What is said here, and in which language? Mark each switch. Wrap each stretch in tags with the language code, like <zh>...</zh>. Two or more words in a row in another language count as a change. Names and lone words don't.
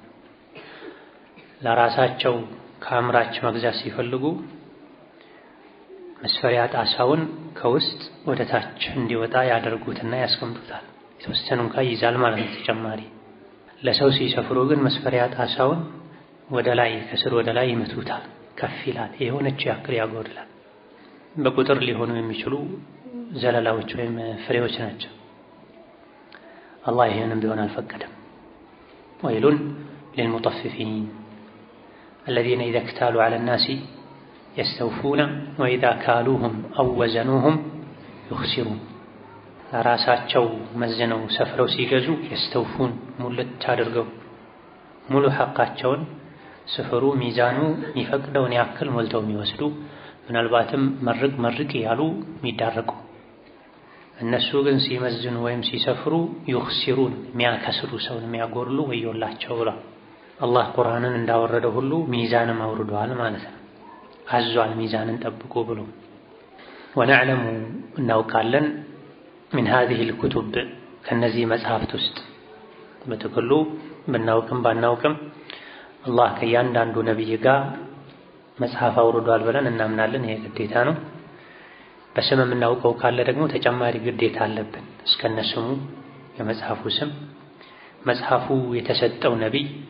<am>ለራሳቸው ከአምራች መግዛት ሲፈልጉ መስፈሪያ ጣሳውን ከውስጥ ወደ ታች እንዲወጣ ያደርጉትና ያስቀምጡታል። የተወሰኑ እንኳ ይይዛል ማለት ነው ተጨማሪ። ለሰው ሲሰፍሩ ግን መስፈሪያ ጣሳውን ወደ ላይ ከስር ወደ ላይ ይመቱታል፣ ከፍ ይላል፣ የሆነች ያክል ያጎድላል። በቁጥር ሊሆኑ የሚችሉ ዘለላዎች ወይም ፍሬዎች ናቸው። አላህ ይሄንን ቢሆን አልፈቀደም።</am> <ar>ويل للمطففين الذين إذا اكتالوا على الناس يستوفون وإذا كالوهم أو وزنوهم يخسرون።</ar> <am>ለራሳቸው መዝነው ሰፍረው ሲገዙ የስተውፉን ሙልት አድርገው ሙሉ ሐቃቸውን ስፍሩ ሚዛኑ የሚፈቅደውን ያክል ሞልተው የሚወስዱ፣ ምናልባትም መርቅ ያሉ የሚዳረቁ። እነሱ ግን ሲመዝኑ ወይም ሲሰፍሩ ይخسሩን የሚያከስሩ፣ ሰውን የሚያጎርሉ ወዮላቸው ብሏል። አላህ ቁርአንን እንዳወረደ ሁሉ ሚዛንም አውርዷል ማለት ነው። አዟል ሚዛንን ጠብቁ ብሎ። ወነዕለሙ እናውቃለን</am> <ar>من هذه الكتب</ar> <am>ከነዚህ መጽሐፍት ውስጥ በጥቅሉ ብናውቅም ባናውቅም አላህ ከእያንዳንዱ ነቢይ ጋር መጽሐፍ አውርዷል ብለን እናምናለን። ይሄ ግዴታ ነው። በስም የምናውቀው ካለ ደግሞ ተጨማሪ ግዴታ አለብን። እስከነስሙ የመጽሐፉ ስም፣ መጽሐፉ የተሰጠው ነቢይ፣</am>